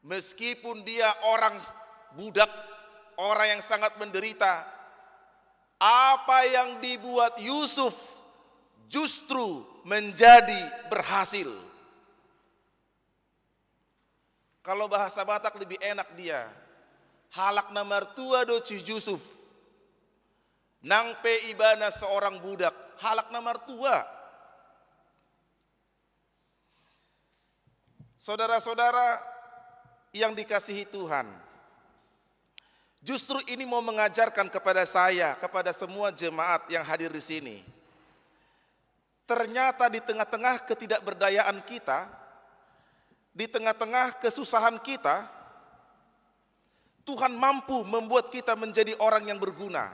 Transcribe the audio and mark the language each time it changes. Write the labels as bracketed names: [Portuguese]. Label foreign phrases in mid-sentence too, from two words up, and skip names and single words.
[Indonesian] Meskipun dia orang budak, orang yang sangat menderita, apa yang dibuat Yusuf justru menjadi berhasil. Kalau bahasa Batak lebih enak dia. [Batak Toba] Halak na mertua do ci Yusuf. Nang pe ibana [Indonesian] seorang budak, [Batak Toba] halakna martua. [Indonesian] Saudara-saudara yang dikasihi Tuhan, justru ini mau mengajarkan kepada saya, kepada semua jemaat yang hadir di sini. Ternyata di tengah-tengah ketidakberdayaan kita, di tengah-tengah kesusahan kita, Tuhan mampu membuat kita menjadi orang yang berguna.